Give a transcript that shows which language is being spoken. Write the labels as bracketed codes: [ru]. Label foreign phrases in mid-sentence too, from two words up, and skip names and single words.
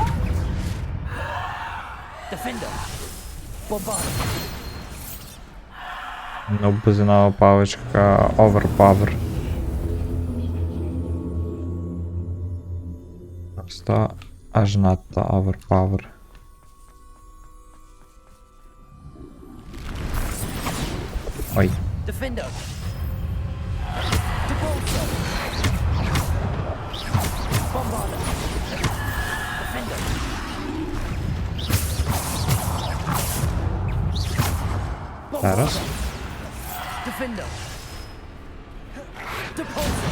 [uk] Defender! Bombarda! Ну, бузинова паличка overpower. Просто аж надто overpower. Ой. Defender! Depulsor! Bombarda! Defender! Зараз. Defender! Depulsor!